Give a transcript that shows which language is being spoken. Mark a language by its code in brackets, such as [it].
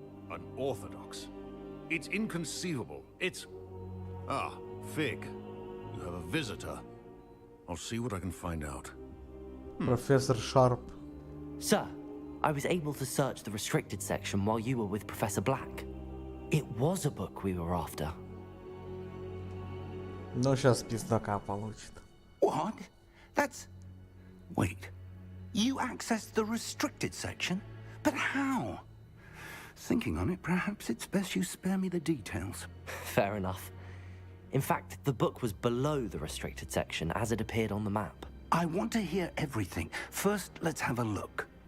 [en] Unorthodox? It's inconceivable. It's... Ah, Fig. You have a visitor. I'll see what I can find out. Professor Sharp. Sir, I was able to search the restricted section while you were with Professor Black. It was a book we were after. [ru] Но сейчас пиздака получит. [en] What? That's... Wait. You accessed the restricted section? But how? Thinking on it, perhaps it's best you spare me the details. Fair enough. In fact, the book was below the restricted section as it appeared on the map. I want to hear everything. First, let's have a look.